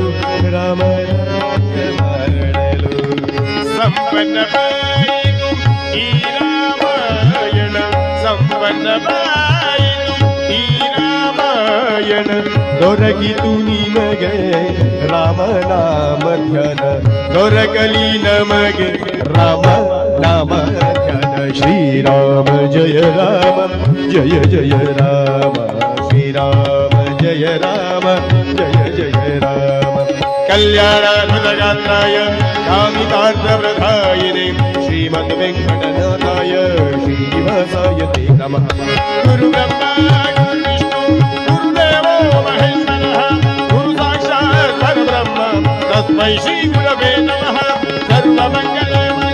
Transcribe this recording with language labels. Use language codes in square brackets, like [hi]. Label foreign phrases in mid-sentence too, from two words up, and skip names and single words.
[kn] ರಾಮ ರಾಜ ಮಾಡಲು ಸಂಪನ್ನವಾಯಿತು ಈ ರಾಮಾಯಣ ಸಂಪನ್ನವಾಯಿತು ಈ ರಾಮಾಯಣ ದೊರಕಿತು ನಿಮಗೆ ರಾಮ ನಾಮ ಧ್ಯಾನ ದೊರಕಲಿ ನಮಗೆ ರಾಮ ನಾಮ ಧ್ಯಾನ ಶ್ರೀರಾಮ ಜಯ [sa] ರಾಮ ಶ್ರೀರಾಮ ಜಯ ರಾಮ ಕಲ್ಯಾಣಾತ್ಮಗಾತ್ರಾಯ ಕಾಮಿತಾರ್ಥವ್ರತಾಯಿನೇ ಶ್ರೀಮದ್ ವೆಂಕಟನಾಥಾಯ ಶ್ರೀನಿವಾಸಾಯ ತೇ ನಮಃ ಗುರು ಬ್ರಹ್ಮ ಗುರು ವಿಷ್ಣು ಗುರುದೇವೋ ಮಹೇಶ್ವರಃ ಗುರು ಸಾಕ್ಷಾತ್ ಪರಬ್ರಹ್ಮ ತಸ್ಮೈ ಶ್ರೀ ಗುರವೇ ನಮಃ ಸರ್ವಮಂಗಲ